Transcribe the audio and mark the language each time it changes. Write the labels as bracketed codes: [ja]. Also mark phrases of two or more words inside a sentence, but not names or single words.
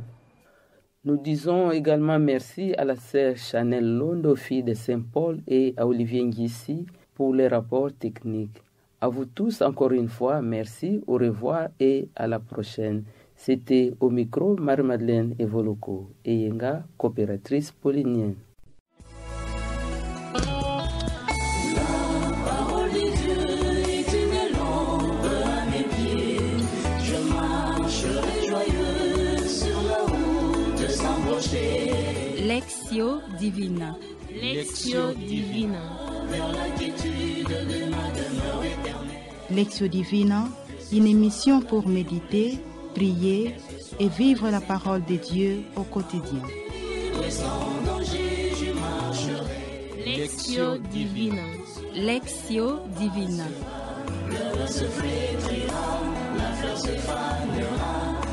[fr] Nous disons également merci à la sœur Chanel Londo, fille de Saint-Paul, et à Olivier Ngissi pour les rapports techniques. À vous tous, encore une fois, merci, au revoir et à la prochaine. C'était au micro Marie-Madeleine Evoloko et Yenga, coopératrice paulinienne. Lectio Divina. Lectio Divina. Lectio Divina, une émission pour méditer, prier et vivre la parole de Dieu au quotidien. Lectio Divina. Lectio Divina. Le vent se flétrira, la fleur se fanera.